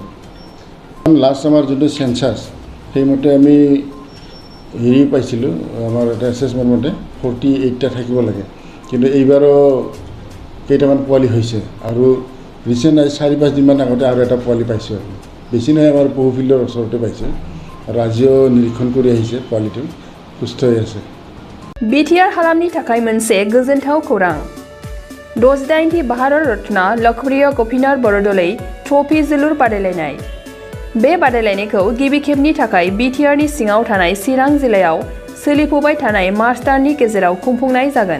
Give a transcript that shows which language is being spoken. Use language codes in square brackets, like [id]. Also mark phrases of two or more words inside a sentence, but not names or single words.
[as] লাষ্ট আমাৰ যোনটো চেঞ্চাছ সেইমতে আমি পাইছিলোঁ, আমাৰ এটা এছেছমেণ্ট মতে 48টা থাকিব লাগে, কিন্তু এইবাৰো কেইটামান পোৱালি হৈছে আৰু ৰিচেণ্ট 4-5 দিনমান আগতে আৰু এটা পোৱালি পাইছোঁ। আৰু বেছি নহয়, আমাৰ পহু ফিল্ডৰ ওচৰতে পাইছে আৰু আজিও নিৰীক্ষণ কৰি আহিছে, পোৱালিটো সুস্থ হৈ আছে। [brx] बिटिआर हालामनि थाखाय मोनसे गोजोनथाव खौरां। 68थि भारत रत्न लकप्रिय गपिनाथ बरदलै ट्रफी जोलुर बादायलायनाय। बे बादायलायनायखौ गिबि खेबनि थाखाय बिटिआरनि सिङाव थानाय चिरां जिल्लायाव सोलिफुबाय थानाय मार्च दाननि गेजेराव खुंफुंनाय जागोन।